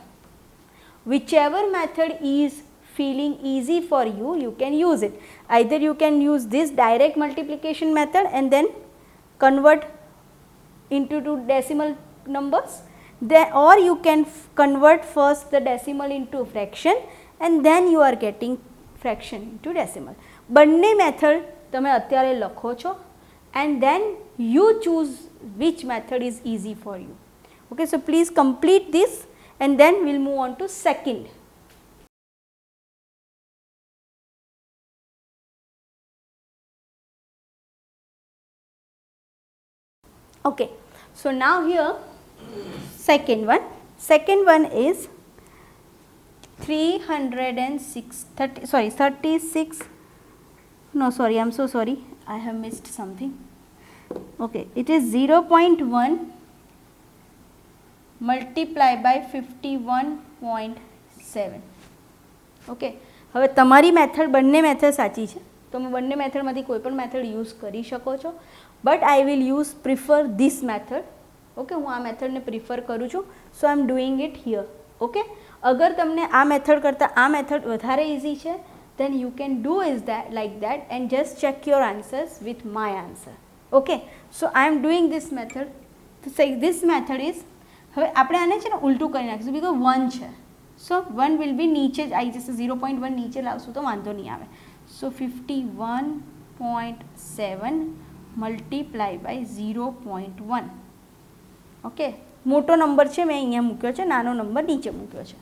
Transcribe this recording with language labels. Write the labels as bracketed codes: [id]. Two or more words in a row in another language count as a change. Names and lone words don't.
[en] Whichever method is feeling easy for you, you can use it. Either you can use this direct multiplication method and then convert into 2 decimal numbers, or you can convert first the decimal into fraction and then you are getting fraction into decimal. [gu] બંને મેથડ તમે અત્યારે લખો છો [en] and then you choose which method is easy for you. Okay, so please complete this and then we'll move on to second. Okay, so now here second one is 36, no sorry, I am so sorry, I have missed something. Okay, it is 0.1 multiply by 51.7. [gu] Okay, હવે તમારી મેથડ બંને મેથડ સાચી છે, તમે બંને મેથડમાંથી કોઈ પણ [en] method use [gu] કરી શકો છો, [en] but I will use prefer this method. Okay, [gu] હું આ [en] methodને prefer [gu] કરું છું, [en] so I am doing it here. Okay, [gu] અગર તમને આ મેથડ કરતાં આ મેથડ વધારે ઇઝી છે [en] then you can do is that like that and just check your answers with my answer. Okay, so I am doing this method. તો this method is, [gu] હવે આપણે આને છે ને ઉલટું કરી નાખીશું બીકોઝ 1 છે, સો 1 [en] will be [gu] નીચે જ આવી જશે, 0.1 નીચે લાવશું તો વાંધો નહીં આવે. [en] So 51.7 multiply by 0.1. [gu] ઓકે, મોટો નંબર છે મેં અહીંયા મૂક્યો છે, નાનો નંબર નીચે મૂક્યો છે.